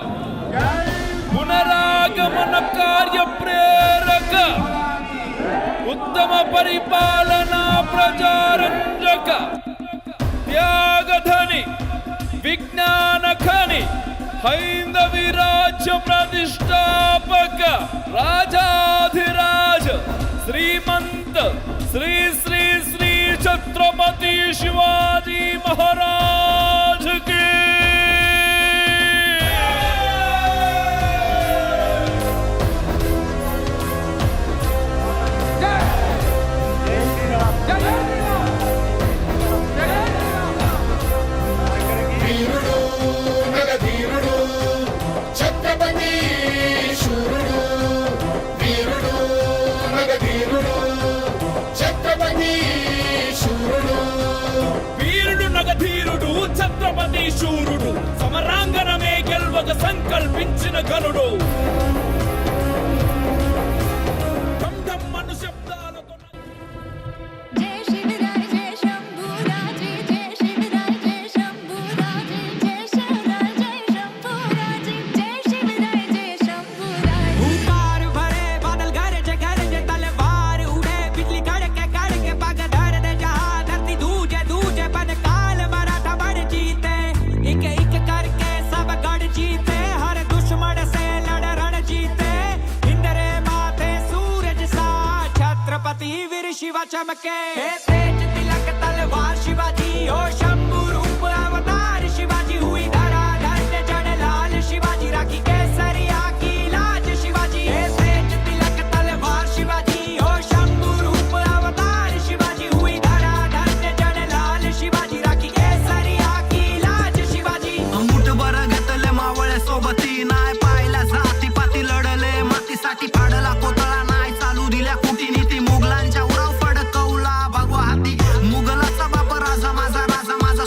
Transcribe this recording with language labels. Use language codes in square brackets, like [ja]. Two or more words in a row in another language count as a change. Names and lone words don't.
[te] పునరాగమన కార్య ప్రేరక ఉత్తమ పరిపాలనా ప్రజారంజక త్యాగధని విజ్ఞాన ఖని హైందవి రాజ్య ప్రతిష్టాపక రాజాధిరాజ శ్రీమంత శ్రీ శ్రీ శ్రీ छत्रपति शिवाजी महाराज की వీరుడు నగధీరుడు ఛత్రపతి శూరుడు. వీరుడు నగధీరుడు ఛత్రపతి శూరుడు. వీరుడు నగధీరుడు ఛత్రపతి శూరుడు సమరాంగణమే గెల్వక సంకల్పించిన గనుడు. ఢం ఢం అను శబ్దాలతో [mr] जय शिवराय जय शंभूराजे जय शिवराय जय शंभूराजे जय शिवराय जय शंभूराजे जय शिवराय जय शंभूराजे [hi] हुंकार भरे बादल गरजे गरजे तलवार उड़े बिजली कड़के पग धर दे जहां धरती दूजे दूजे बन काल मराठा बड़ जीते एक एक करके सब गढ़ जीते हर दुश्मन से लड़ रण जीते इंद्रे माथे सूरज सा छत्रपति वीर शिवा चमके तेज तिलक तलवार शिवाजी ओ शंभू रूप अवतार शिवाजी हुई धरा धन्य जन लाल शिवाजी राखी केसरिया की लाज शिवाजी तेज तिलक तलवार शिवाजी ओ शंभू रूप अवतार शिवाजी हुई धरा धन्य जन लाल शिवाजी राखी केसरिया की लाज शिवाजी [mr] मुठभर घेतले मावळे सोबती नाय पाहिला जाती पाती लढले मातीसाठी फाडला कोतळा नाय चालू दिल्या कुटीनीती मुघलांच्या उराव फडकवला भगवा हाती मुघलाचा बाप राजा माझा राजा